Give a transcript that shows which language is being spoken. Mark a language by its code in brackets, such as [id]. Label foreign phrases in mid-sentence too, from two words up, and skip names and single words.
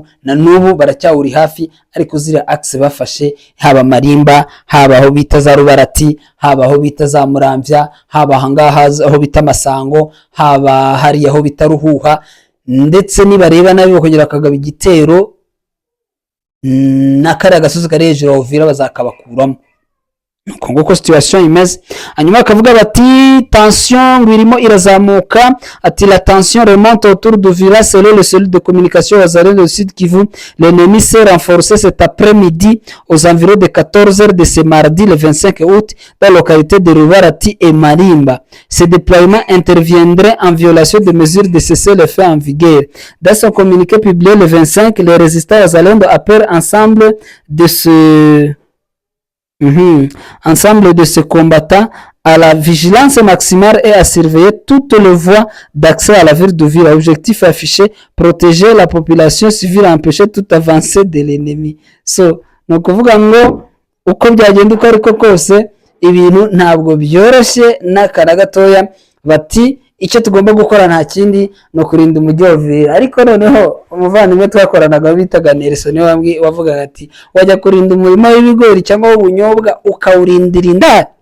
[rw] Na n'ubu baracyawuri hafi, ariko zira axe bafashe, haba Marimba, haba aho bita za Rubarati, haba aho bita za Muramvya, haba ahangaha aho bita Masango, haba hari aho bita Ruhuha, ndetse nibareba nabi bakongera akagaba igitero n'akari agasozi kari hejuru ya Uvira bazakabakuramo. Nuko nguko situation imeze. Hanyuma akavuga bati tension ngwirimo irazamuka, ati [fr] la tension remonte autour d'Uvira selon le cellule de communication Wazalendo du Sud Kivu. L'ennemi s'est renforcé cet après-midi aux environs de 14h de ce mardi le 25 août dans la localité de Rubarati et Marimba. Ce déploiement interviendrait en violation des mesures de cessez-le-feu en vigueur. Dans son communiqué publié le 25, les résistants Wazalendo appellent ensemble de ce combattant à la vigilance maximale et à surveiller toutes les voies d'accès à la ville d'Uvira. Objectif affiché, protéger la population civile, empêcher toute avancée de l'ennemi. [rw] So, no kuvuga ngo uko byagenda uko ariko kose ibintu ntabwo byoroshye n'akana gatoya. Bati icyo tugomba gukora nta kindi no kurinda umujyi wa Uvira. Ariko noneho umuvandimwe twakoranaga bitaga Nelson wavuga ati wajya kurinda umurima w'ibigori cyangwa w'ubunyobwa ukawurindira indani.